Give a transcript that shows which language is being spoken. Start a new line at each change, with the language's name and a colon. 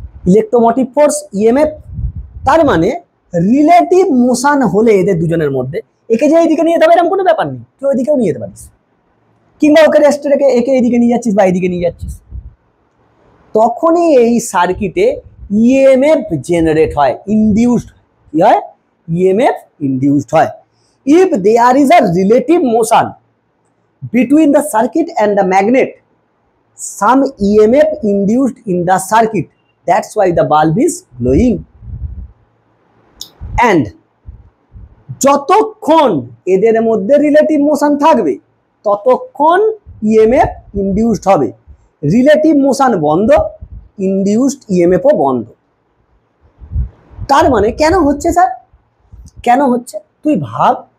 Bangla: Electromotive force, EMF. তার মানে relative motion হলে এদের দুজনের মধ্যে, একে যে এইদিকে নিয়ে যেতে হবে এরকম কোনো ব্যাপার নেই, তুই ওইদিকেও নিয়ে যেতে পারিস, কিংবা ওকে রেস্টে রেখে একে এইদিকে নিয়ে যাচ্ছিস বা এইদিকে নিয়ে যাচ্ছিস, তখনই এই সার্কিটে ইএমএফ জেনারেট হয়, ইনডিউসড। কি হয়? ইএমএফ ইনডিউসড হয়।
English: If there is a relative motion between the circuit and the magnet, some EMF induced in the circuit, that's why the bulb is glowing.
Bangla: And যতক্ষণ এদের মধ্যে রিলেটিভ মোশন থাকবে ততক্ষণ EMF induced হবে। Relative motion বন্ধ, induced ইএমএফও বন্ধ। তার মানে কেন হচ্ছে স্যার? কেন হচ্ছে তুই ভাব।